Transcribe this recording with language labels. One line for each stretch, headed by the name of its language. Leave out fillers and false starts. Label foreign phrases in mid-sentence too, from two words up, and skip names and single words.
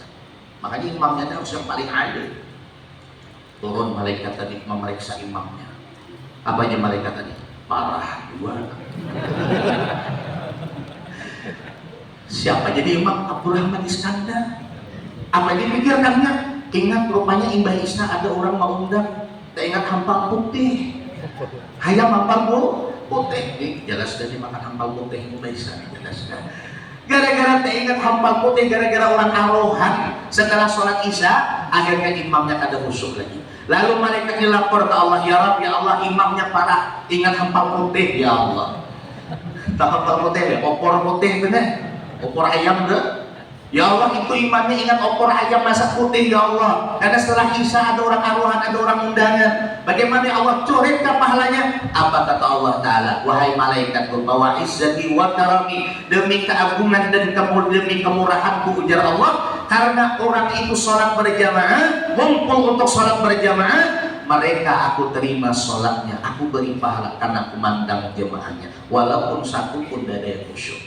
Indonesian: Makanya imamnya harus yang paling adil. Turun malaikat tadi memeriksa imamnya. Apa aja malaikat tadi? Parah dua. Siapa jadi imam? Abdurrahman Iskandar. Apa yang dipikirkannya? Ingat rupanya Imbah Isna ada orang mau undang. Tak ingat hampal putih. Hayam hampal putih. Jelas dari makan hampal putih Imbah Isna. Jelas. Gara-gara tak ingat hampal putih, gara-gara orang arohan setelah sholat isya, akhirnya imamnya kada khusyuk lagi. Lalu malaikatnya lapor ke Allah,
Arabic: ya Rabb,
Indonesian: ya Allah, imamnya parah, ingat hampal putih, ya Allah. Tak hampal putih, ya, opor putih bener, opor ayam deh. Ya Allah, itu imamnya ingat opor ayam masak putih, ya Allah. Karena setelah isya ada orang aruhan, ada orang undangan. Bagaimana ya Allah, coretkah pahalanya? Apa kata Allah Ta'ala? Wahai malaikatku, bahwa
Arabic: izzati wa karami,
Indonesian: demi keagungan dan demi kemurahanku, ujar Allah, karena orang itu sholat berjamaah, ngumpul untuk sholat berjamaah, mereka aku terima sholatnya, aku beri pahala karena aku mandang jemaahnya, walaupun satu pun tidak ada yang khusyuk.